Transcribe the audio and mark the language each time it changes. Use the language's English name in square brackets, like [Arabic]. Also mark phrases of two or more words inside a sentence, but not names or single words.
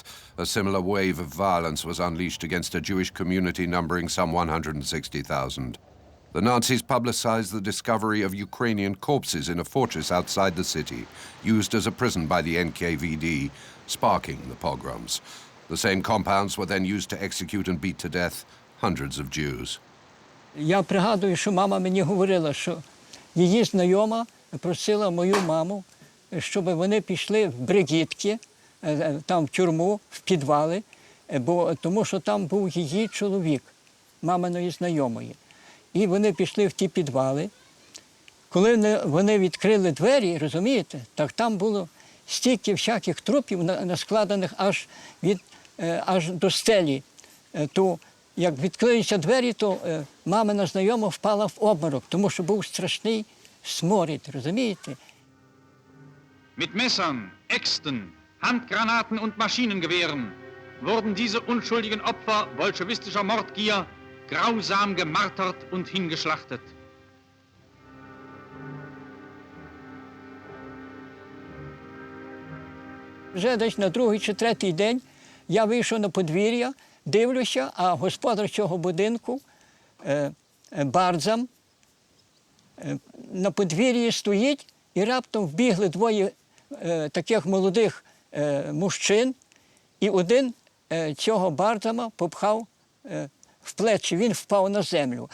[English] A similar wave of violence was unleashed against a Jewish community numbering some 160,000. The Nazis publicized the discovery of Ukrainian corpses in a fortress outside the city, used as a prison by the NKVD, sparking the pogroms. The same compounds were then used to execute and beat to death hundreds of Jews. [Ukrainian] Я пригадую, що мама мені говорила, що її знайома просила мою маму, щоб вони пішли в Бригідки, там в тюрму, в підвали, тому що там був її чоловік. маминої знайомої. І вони пішли в ті підвали. Коли вони відкрили двері, розумієте, так там було стільки всяких трупів наскладених аж до стелі. То як відкрилися двері, то мамина знайома впала в обморок, тому що був страшний сморід, розумієте? [German] Mit Messern, Äxten, Handgranaten und Maschinengewehren wurden diese unschuldigen Opfer bolschewistischer Mordgier grausam gemartert und hingeschlachtet. [Ukrainian] Вже десь на другий чи третій день я вийшов на подвір'я, дивлюся, а господар цього будинку, Празан, на подвір'ї стоїть, і раптом вбігли двоє таких молодих мужчин, і один цього Празана попхав в плечі, він впав на землю.